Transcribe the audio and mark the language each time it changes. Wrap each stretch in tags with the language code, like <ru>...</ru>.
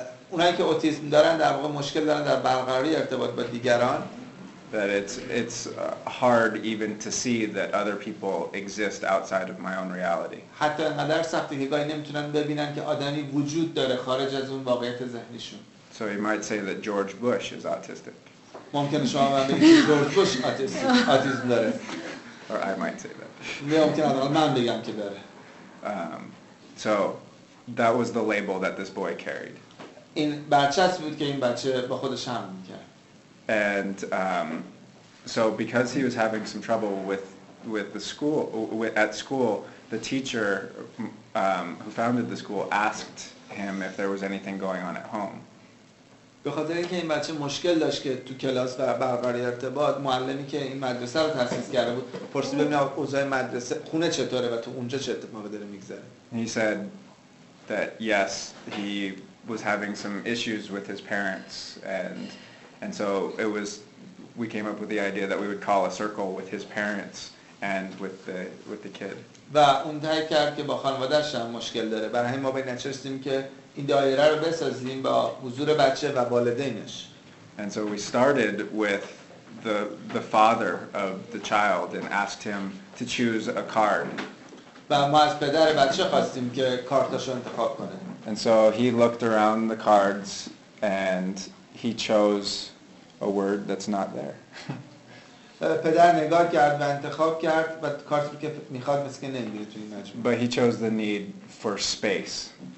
<fa>اونایی که اوتیسم دارن در واقع مشکل دارن در برقراری ارتباط با دیگران.</fa> <en>That it's hard even to see that other people exist outside of my own reality.</en> <fa>حتی انقدر سخته که گاهی نمیتونن ببینن که آدمی وجود داره خارج از اون واقعیت ذهنیشون.</fa> <en>So you might say that George Bush is autistic.</en> <fa>ممکنه شما من بگید جورج بوش آتیسم داره.</fa> <en>Or I might say that.</en> <fa>ممکنه من بگم که داره.</fa> <en>So that was the label that this boy carried.</en> <fa>این برچسب بود که این بچه با خودش حمل می‌کرد.</fa> <en>And so because he was having some trouble with the school at school, the teacher who founded the school asked him if there was anything going on at home.</en> <fa>به خاطر اینکه این بچه مشکل داشت که تو کلاس و برقراری ارتباط، معلمی که این مدرسه رو تأسیس کرده بود پرسید ببینم اوضاع مدرسه خونه چطوره و تو اونجا چه اتفاقی داره میگذره.</fa> <en>He said that yes, he was having some issues with his parents and so we came up with the idea that we would call a circle with his parents and with the kid.</en> <fa>و اون تایید کرد که با خانواده‌اش هم مشکل داره. برای همین ما به این نتیجه رسیدیم که این دایره رو بسازیم با حضور بچه و والدینش.</fa> <en>And so we started with the father of the child and asked him to choose a card.</en> <fa>و ما از پدر بچه خواستیم که کارتاشو انتخاب کنه.</fa> <en>And so he looked around the cards and he chose a word that's not there.</en> <fa>پدر نگاه کرد و انتخاب کرد و کارتی که میخواد مثل که نمیره توی این مجموعه.</fa> <en>But he chose the need for space.</en>